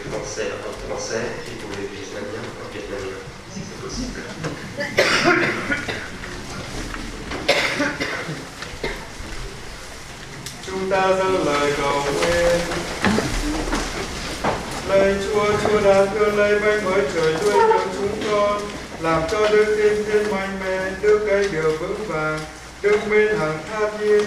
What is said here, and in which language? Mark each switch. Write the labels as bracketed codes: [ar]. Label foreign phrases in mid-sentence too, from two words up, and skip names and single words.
[fr] français en français et pour les vietnamiens en vietnamien, si c'est possible. [vi] Chúng ta dâng lời cầu nguyện. Lạy Chúa, Chúa đã thương lấy bánh mới trời nuôi dưỡng chúng con, làm cho đức tin thêm mạnh mẽ, đức cây điều vững vàng, đức mến hằng tha thiên.